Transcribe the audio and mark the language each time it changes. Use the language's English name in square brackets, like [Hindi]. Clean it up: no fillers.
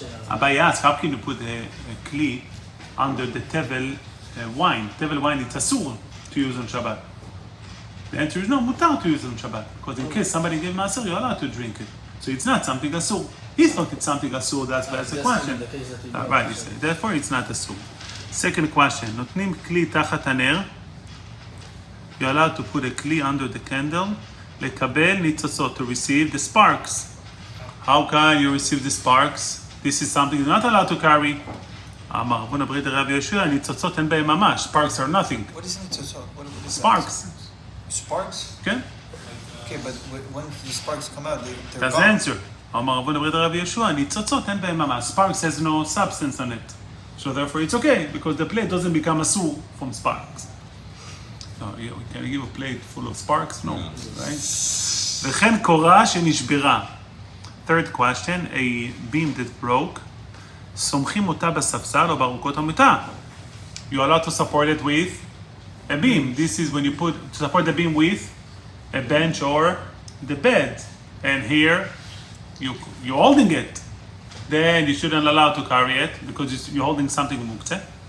[English] Abai asked, how can you put a kli under the tevel wine? Tevel wine, it's asur to use on Shabbat. The answer is no, mutar to use on Shabbat. Because in case somebody gave maaser, you're allowed to drink it. So it's not something asur. He thought it's something asur, that's the question. Right, he said. Therefore, it's not asur. Second question, [Hebrew] נותנים כלי תחת הנר. [English] You're allowed to put a kli under the candle. [Hebrew] לקבל ניצוצות, [English] to receive the sparks. How can you receive the sparks? This is something you're not allowed to carry. [Hebrew] אמר רבון הברית הרב יהושע, ניצוצות אין בהם ממש. [English] Sparks are nothing. What is ניצוצות? What is Sparks. Sparks? [Hebrew] כן? [English] Okay, but when the sparks come out, they're That's the answer. [Hebrew] אמר רבון הברית הרב יהושע, ניצוצות אין בהם ממש. [English] Sparks has no substance on it. So therefore it's okay, because the plate doesn't become asur from sparks. So yeah, can you give a plate full of sparks? No, right? [Hebrew] וכן קורה שנשברה. [English] Third question, a beam that broke. [Hebrew] סומכים אותה בספסל או בארוכות המיטה. [English] You're allowed to support it with a beam. This is when you to support the beam with a bench or the bed. And here, you're holding it. Then you shouldn't allow to carry it because you're holding something muktzeh.